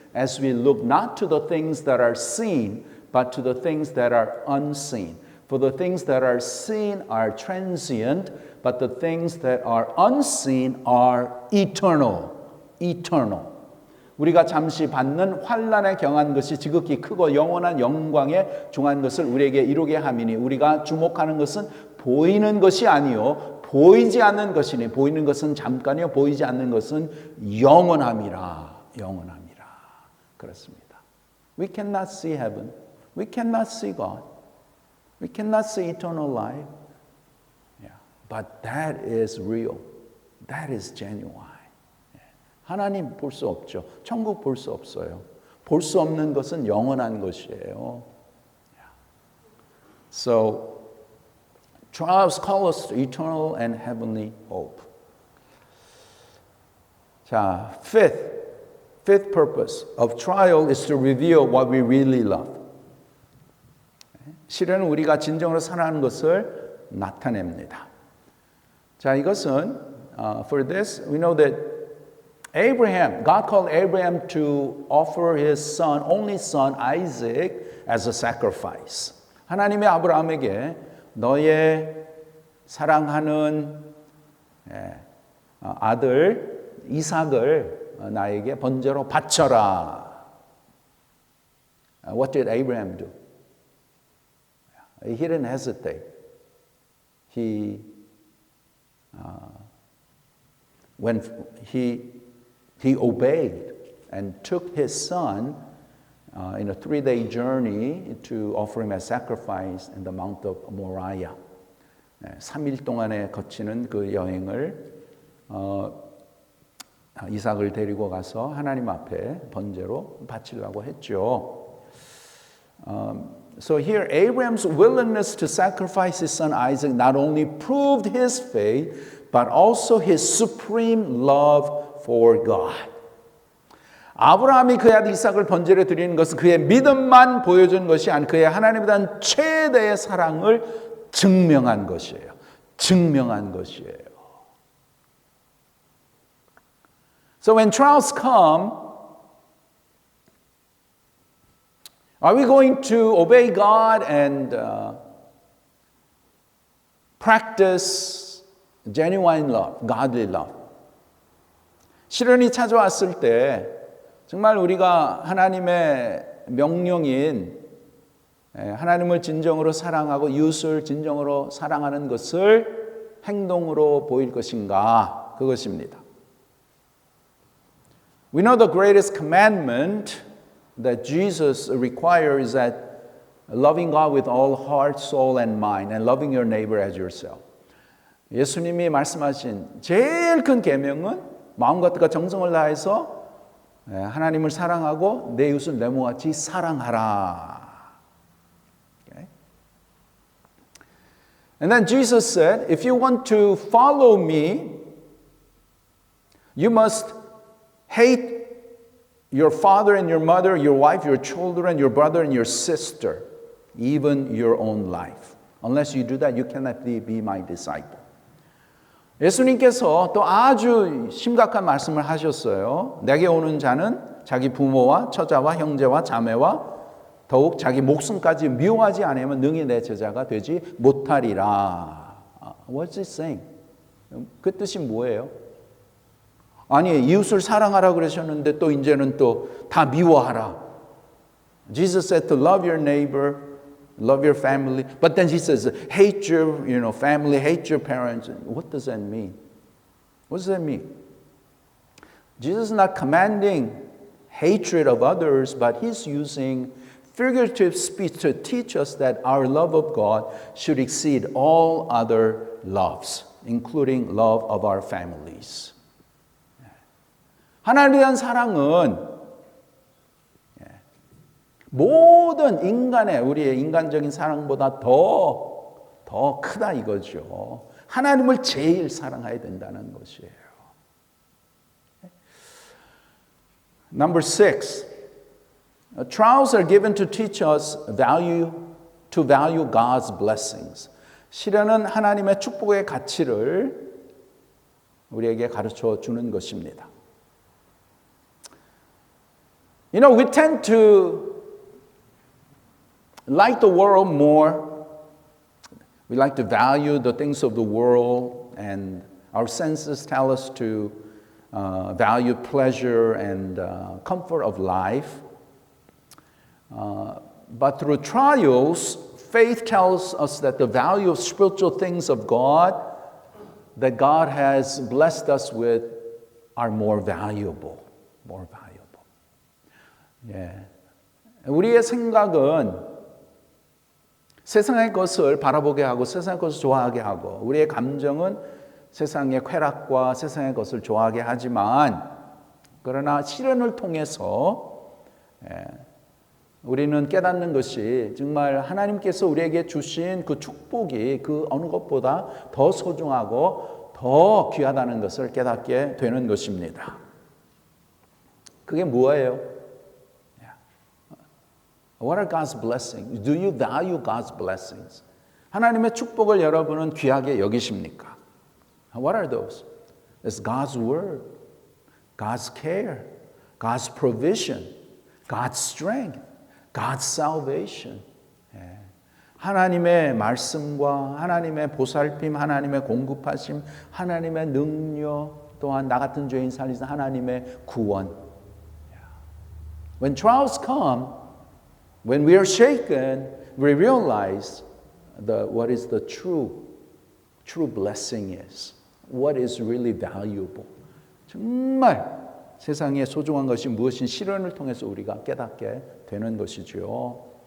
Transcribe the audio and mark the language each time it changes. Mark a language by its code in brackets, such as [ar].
[en] as we look not to the things that are seen, but to the things that are unseen. For the things that are seen are transient, but the things that are unseen are eternal. Eternal. [ko] 우리가 잠시 받는 환난에 경한 것이 지극히 크고 영원한 영광에 중한 것을 우리에게 이루게 함이니 우리가 주목하는 것은 보이는 것이 아니요 보이지 않는 것이니 보이는 것은 잠깐이요 보이지 않는 것은 영원함이라. 영원함이라. 그렇습니다. [en] We cannot see heaven. We cannot see God. We cannot see eternal life. Yeah. But that is real. That is genuine. [ko] 하나님 볼 수 없죠. 천국 볼 수 없어요. 볼 수 없는 것은 영원한 것이에요. [en] So, trials call us to eternal and heavenly hope. 자, fifth purpose of trial is to reveal what we really love. [ko] 시련은 우리가 진정으로 사랑하는 것을 나타냅니다. 자, 이것은 [en] for this we know that Abraham, God called Abraham to offer his son, only son Isaac as a sacrifice. [ko] 하나님의 아브라함에게 너의 사랑하는 아들 이삭을 나에게 번제로 바쳐라. [en] What did Abraham do? He didn't hesitate. When he obeyed and took his son in a 3-day journey to offer him as sacrifice in the Mount of Moriah. [ko] 3일 동안에 거치는 그 여행을 이삭을 데리고 가서 하나님 앞에 번제로 바치려고 했죠. [en] So here Abraham's willingness to sacrifice his son Isaac not only proved his faith, but also his supreme love for God. [ko] 아브라함이 그의 아들 이삭을 번제로 드리는 것은 그의 믿음만 보여준 것이 아닌 그의 하나님에 대한 최대의 사랑을 증명한 것이에요. 증명한 것이에요. [en] So when trials come, are we going to obey God and practice genuine love, godly love? [ko] 시련이 찾아왔을 때 정말 우리가 하나님의 명령인 하나님을 진정으로 사랑하고 이웃을 진정으로 사랑하는 것을 행동으로 보일 것인가? 그것입니다. [en] We know the greatest commandment that Jesus requires is that loving God with all heart, soul, and mind, and loving your neighbor as yourself. [ko] 예수님이 말씀하신 제일 큰 계명은 마음과 뜻과 정성을 다해서 하나님을 사랑하고 내 이웃을 내 몸같이 사랑하라. [en] Okay? And then Jesus said, if you want to follow me, you must hate your father and your mother, your wife, your children, your brother and your sister, even your own life. Unless you do that, you cannot be my disciple. [ko] 예수님께서 또 아주 심각한 말씀을 하셨어요. 내게 오는 자는 자기 부모와 처자와 형제와 자매와 더욱 자기 목숨까지 미워하지 않으면 능히 내 제자가 되지 못하리라. [en] What's it saying? [ko] 그 뜻이 뭐예요? 아니 이웃을 사랑하라 그러셨는데 또 이제는 또 다 미워하라. [en] Jesus said to love your neighbor, love your family, but then he says hate your family, hate your parents. What does that mean? What does that mean? Jesus is not commanding hatred of others, but he's using figurative speech to teach us that our love of God should exceed all other loves, including love of our families. [ko] 하나님에 대한 사랑은 모든 인간의 우리의 인간적인 사랑보다 더 크다 이거죠. 하나님을 제일 사랑해야 된다는 것이에요. [en] Number 6. Trials are given to teach us to value God's blessings. [ko] 시련은 하나님의 축복의 가치를 우리에게 가르쳐 주는 것입니다. [en] You know, we tend to like the world more. We like to value the things of the world, and our senses tell us to value pleasure and comfort of life. But through trials, faith tells us that the value of spiritual things of God that God has blessed us with are more valuable. More valuable. 예. [ko] 우리의 생각은 세상의 것을 바라보게 하고 세상의 것을 좋아하게 하고 우리의 감정은 세상의 쾌락과 세상의 것을 좋아하게 하지만 그러나 시련을 통해서 우리는 깨닫는 것이 정말 하나님께서 우리에게 주신 그 축복이 그 어느 것보다 더 소중하고 더 귀하다는 것을 깨닫게 되는 것입니다. 그게 뭐예요? [en] What are God's blessings? Do you value God's blessings? [ko] 하나님의 축복을 여러분은 귀하게 여기십니까? [en] What are those? It's God's word, God's care, God's provision, God's strength, God's salvation. [ko] 하나님의 말씀과 하나님의 보살핌, 하나님의 공급하심, 하나님의 능력, 또한 나 같은 죄인 살리신 하나님의 구원. [en] When trials come, when we are shaken, we realize what is the true blessing is. What is really valuable. [ko] 정말 세상에 소중한 것이 무엇인 시련을 통해서 우리가 깨닫게 되는 것이죠.